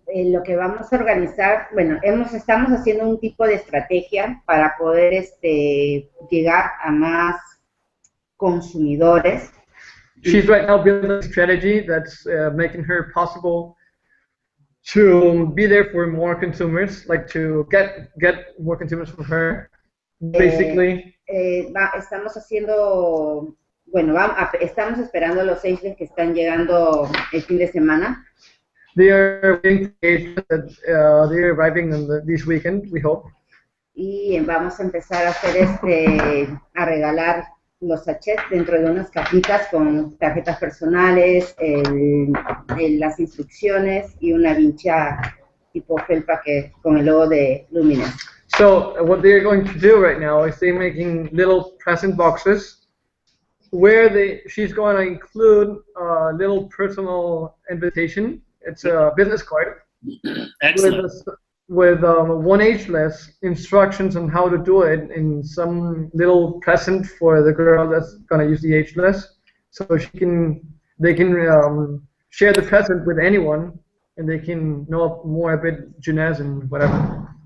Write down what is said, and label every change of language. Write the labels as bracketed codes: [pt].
[es] Lo que vamos a organizar, bueno, estamos haciendo un tipo de estrategia para poder llegar a más consumidores. [en] She's right now building a strategy that's making her possible to be there for more consumers, like to get more consumers from her, basically. [es] Estamos haciendo, bueno, estamos esperando los agents que están llegando el fin de semana. [en] They are waiting for agents that they're arriving this weekend, we hope. [es] Y vamos a empezar a hacer a regalar los sachets dentro de unas cajitas con tarjetas personales, las instrucciones y una vincha tipo felpa con el logo de Lumines. [en] So what they're going to do right now is they're making little present boxes where she's going to include a little personal invitation. It's a business card. Excellent. With one ageless instructions on how to do it, and some little present for the girl that's gonna use the ageless, so they can share the present with anyone, and they can know more about Jeunesse and whatever.